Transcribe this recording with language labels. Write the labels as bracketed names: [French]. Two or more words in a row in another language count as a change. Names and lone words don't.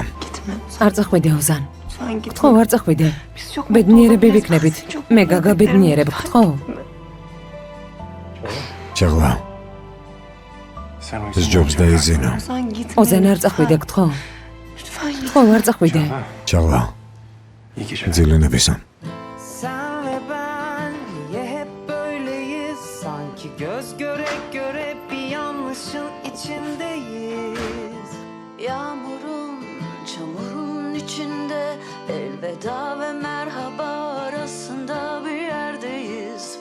[Georgian] არ წახვიდე ოზან. გთხოვ, არ წახვიდე. ბედნიერები ვიქნებით. მე გაგა ბედნიერებ, გთხოვ. ჩაღლა. ეს ჯობს დაიზინო. ოზან არ წახვიდე, [Turkish] gitme. Gitme, [Georgian] არ წახვიდე. ჩაღლა. [Turkish] İyi geceler. [Georgian] ძილინებისა. [Turkish] Sen ve ben niye hep böyleyiz? Sanki göz göre göre bir yanlışın içindeyiz. Yağmurun, çamurun içinde elveda ve merhaba arasında bir yerdeyiz.